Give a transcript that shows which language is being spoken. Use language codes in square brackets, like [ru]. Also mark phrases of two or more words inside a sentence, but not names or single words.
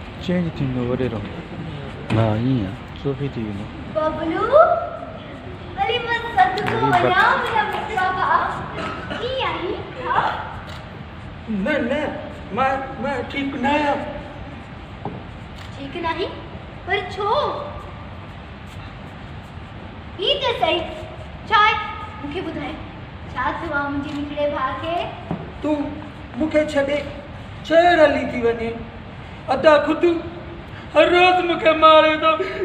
[sd] चेंज थींदो वरे रहो हा ईअं सोफी थी वेंदो बबलू अरे मत सदको वञा मुंहिंजा मिठड़ा भाउ कीअं आई हा न मां ठीक न आहियां ठीक नहीं पर छो ही त सही चाय मूंखे ॿुधाए छा थियो आहे मुंहिंजे मिठड़े भाउ खे तूं मूंखे छॾे शहर हली थी वञे अदा खुदि हर रोज़ मूंखे मारे थो